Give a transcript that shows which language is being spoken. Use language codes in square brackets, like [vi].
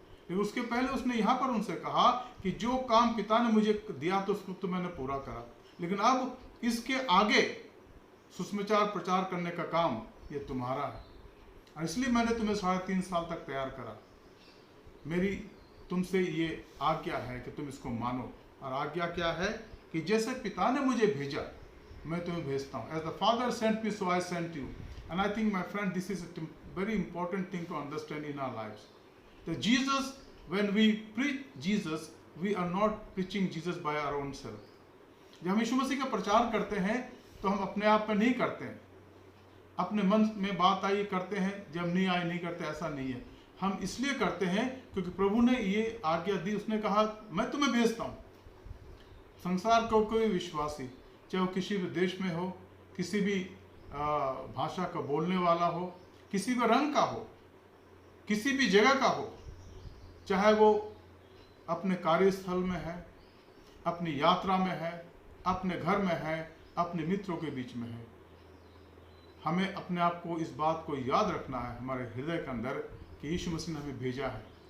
[hi] लेकिन उसके पहले उसने यहाँ पर उनसे कहा कि जो काम पिता ने मुझे दिया तो उसको तो मैंने पूरा करा, लेकिन अब इसके आगे सुसमाचार प्रचार करने का काम ये तुम्हारा है, और इसलिए मैंने तुम्हें 3.5 साल तक तैयार करा। मेरी तुमसे ये आज्ञा है कि तुम इसको मानो, और आज्ञा क्या है कि जैसे पिता ने मुझे भेजा मैं तुम्हें भेजता हूँ। [en] As the Father sent me, so I sent you. And I think, my friend, this is a very important thing to understand in our lives. That Jesus, when we preach Jesus, we are not preaching Jesus by our own self. [hi] जब हम यीशु मसीह का प्रचार करते हैं तो हम अपने आप में नहीं करते हैं, अपने मन में बात आई करते हैं, जब नहीं आई नहीं करते, ऐसा नहीं है। हम इसलिए करते हैं क्योंकि प्रभु ने ये आज्ञा दी, उसने कहा मैं तुम्हें भेजता हूँ। संसार का कोई विश्वासी, चाहे वो किसी भी देश में हो, किसी भी भाषा का बोलने वाला हो, किसी भी रंग का हो, किसी भी जगह का हो, चाहे वो अपने कार्यस्थल में है, अपनी यात्रा में है, अपने घर में है, अपने मित्रों के बीच में है, हमें अपने आप को इस बात को याद रखना है हमारे हृदय के अंदर कि यीशु मसीह ने हमें भेजा है।